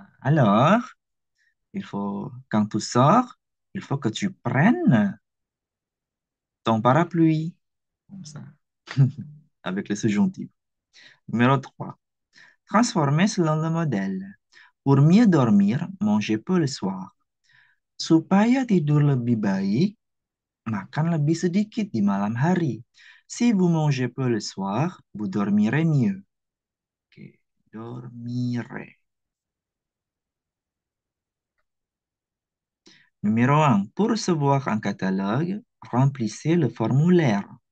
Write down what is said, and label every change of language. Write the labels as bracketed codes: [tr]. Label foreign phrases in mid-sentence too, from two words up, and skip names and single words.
[fr] Alors, quand tu sors, il faut que tu prennes ton parapluie. Comme ça. Avec le subjonctif. Numéro 3. Transformer selon le modèle. Pour mieux dormir, mangez peu le soir. [id] Supaya tidur lebih baik, makan lebih sedikit di malam hari. [fr] Si vous mangez peu le soir, vous dormirez mieux. Ok, dormirez. Numéro un, pour recevoir un catalogue, remplissez le formulaire.